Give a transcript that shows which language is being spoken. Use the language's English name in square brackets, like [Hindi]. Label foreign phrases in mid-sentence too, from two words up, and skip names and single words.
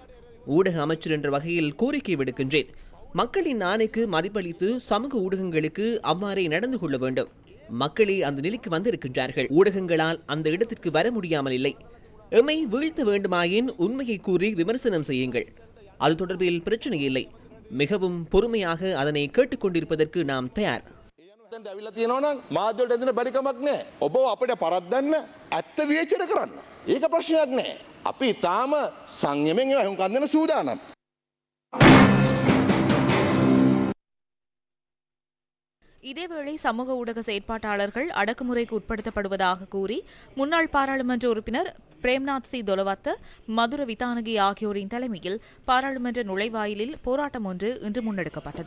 [Tamil] ஊடக அமைச்சர் என்ற வகையில் கோரிக்கை விடுக்கின்றேன். மக்களின் ஆணைக்கு மதிப்பளித்து சமூக ஊடகங்களுக்கு அவ்வாறே நடந்து கொள்ள வேண்டும். மக்களே அந்த நிலைக்கு வந்திருக்கின்றார்கள். ஊடகங்களால் அந்த இடத்திற்கு வர முடியாமல் இல்லை. எம்மை வீழ்த்த வேண்டுமாயின் உண்மையை கூறி விமர்சனம் செய்யுங்கள். அது தொடர்பில் பிரச்சனை இல்லை. மிகவும் பொறுமையாக அதனை கேட்டுக்கொண்டிருப்பதற்கு நாம் தயார். [Sinhala] අපි තාම සංයමෙන් ඇහුම්කන් දෙන්න සූදානම්. [Tamil] இதேவேளை சமூக ஊடக செயற்பாட்டாளர்கள் அடக்குமுறைக்கு உட்படுத்தப்படுவதாக கூறி முன்னாள் பாராளுமன்ற உறுப்பினர் பிரேம்நாத் சி தொலவத்த, மதுர விதானகி ஆகியோரின் தலைமையில் பாராளுமன்ற நுழைவாயிலில் போராட்டம் ஒன்று இன்று முன்னெடுக்கப்பட்டது.